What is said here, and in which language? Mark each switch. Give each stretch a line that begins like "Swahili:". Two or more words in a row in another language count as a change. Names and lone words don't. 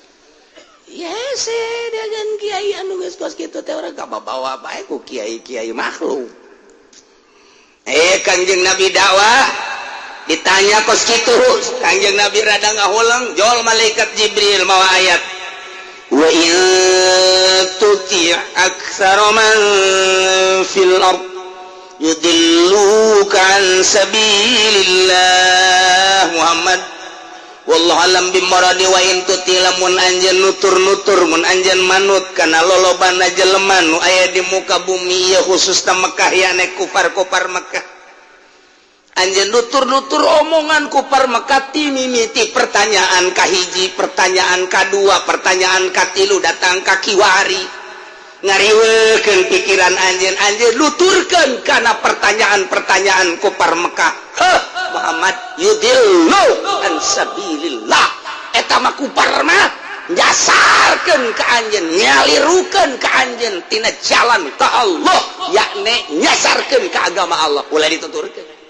Sundanese: yes dagan kiai anu geus kos kitu teh urang kabawa bae ku kiai-kiai makhluk Kangjeng Nabi dakwah ditanya kos kitu Kangjeng Nabi rada ngahulang jol malaikat Jibril mawa ayat
Arabic: وإن تطع أكثر من في الأرض يضلوك عن سبيل الله محمد والله أعلم بمراده وإن تطع
Sundanese: lamun anjeun nutur-nutur mun anjeun manut kana lolobana jelema nu aya di muka bumi ya khususna Mekah ya nek kufar-kufar Mekah anjeun nutur-nutur omongan kufar Mekah timimiti pertanyaan kahiji pertanyaan kadua pertanyaan katilu datang ka kiwari ngariweukeun pikiran anjeun nuturkeun kana pertanyaan-pertanyaan kufar Mekah Muhammad
Arabic: يضل عن سبيل الله
Sundanese: eta mah kufar mah nyasarkeun ka anjeun nyalirukeun ka anjeun tina jalan ka Allah yakni nyasarkeun ka agama Allah ulah dituturkeun